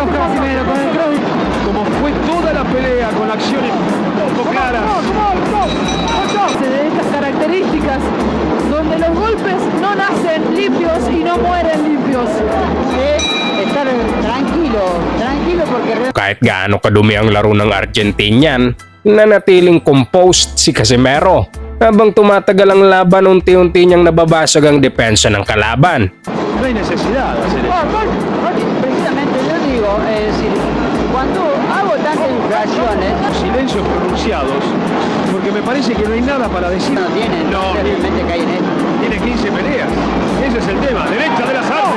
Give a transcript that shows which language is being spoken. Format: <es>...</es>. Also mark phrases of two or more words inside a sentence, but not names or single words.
<es>cross Casimero, con el cross. Como fue toda la pelea con acciones un poco claras. De estas características, donde los golpes no nacen limpios y no mueren limpios. Estar tranquilo porque</es> <tl>Kahit gaano kadumi ang laro ng Argentinian, nanatiling composed si Casimero. Habang tumatagal ang laban, unti-unti niyang nababasag ang depensa ng kalaban.</tl> <es>No hay necesidad de hacer eso. precisamente yo digo, es decir, cuando hago tantas infracciones, Silencios pronunciados, porque me parece que no hay nada para decir. no tienen, No, realmente caen en esto. tiene 15 peleas. Ese es el tema. Derecha de Lazarte.</es>